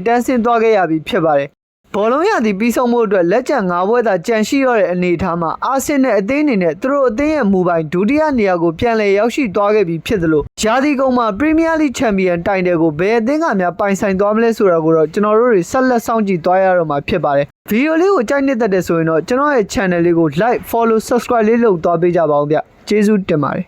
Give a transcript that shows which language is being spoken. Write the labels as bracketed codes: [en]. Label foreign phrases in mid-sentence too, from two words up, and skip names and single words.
[my] တန်းဆင်းသွားခဲ့ရပြီဖြစ်ပါတယ်ဘောလုံးရသည်ပြီးဆုံးမှုအတွက်လက်ကျန်၅ပွဲသာကြန့်ရှိတော့တဲ့အနေအထားမှာအာဆင်နယ်အသင်းအနေနဲ့သူတို့အသင်းရဲ့မူပိုင်ဒုတိယနေရာကိုပြန်လည်ရောက်ရှိသွားခဲ့ပြီဖြစ်သလိုရာသီကုန်မှာ [en] Premier League champion title [my] ကိုဘယ်အသင်းကများပိုင်ဆိုင်သွားမလဲဆိုတာကိုတော့ကျွန်တော်တို့တွေဆက်လက်စောင့်ကြည့်သွားရတော့မှာဖြစ်ပါတယ်ဗီဒီယိုလေးကိုကြိုက်နှစ်သက်တယ်ဆိုရင်တော့ကျွန်တော်ရဲ့ channel လေးကို [en] like follow subscribe [my] လေးလုပ်သွားပေးကြပါဦးဗျကျေးဇူးတင်ပါတယ်